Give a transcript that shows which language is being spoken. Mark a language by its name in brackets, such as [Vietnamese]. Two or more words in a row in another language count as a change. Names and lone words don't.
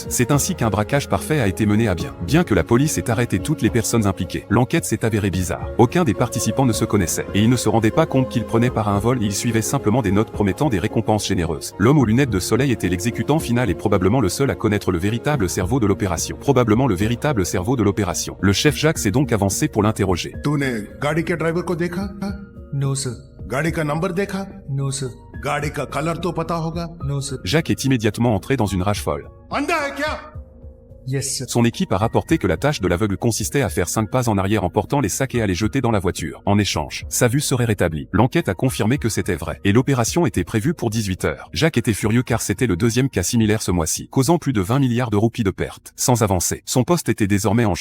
[French] C'est ainsi qu'un braquage parfait a été mené à bien. Bien que la police ait arrêté toutes les personnes impliquées, l'enquête s'est avérée bizarre. Aucun des participants ne se connaissait, et ils ne se rendaient pas compte qu'ils prenaient part à un vol et ils suivaient simplement des notes promettant des récompenses généreuses. L'homme aux lunettes de soleil était l'exécutant final et probablement le seul à connaître le véritable cerveau de l'opération. Le chef Jacques s'est donc avancé pour l'interroger. [Hindi] तूने गाड़ी के ड्राइवर को देखा? [English] no sir, [Hindi] गाड़ी का नंबर देखा? [English] no sir, [Hindi] गाड़ी का कलर तो पता होगा? [English] no sir, [French] Jacques est immédiatement entré dans une rage folle. [Hindi] अंधा है क्या? [English] yes sir, [French] Son équipe a rapporté que la tâche de l'aveugle consistait à faire 5 pas en arrière en portant les sacs et à les jeter dans la voiture. En échange, sa vue serait rétablie. L'enquête a confirmé que c'était vrai, et l'opération était prévue pour 18 heures. Jacques était furieux car c'était le deuxième cas similaire ce mois-ci, causant plus de 20 milliards de roupies de pertes. Sans avancer, son poste était désormais en jeu.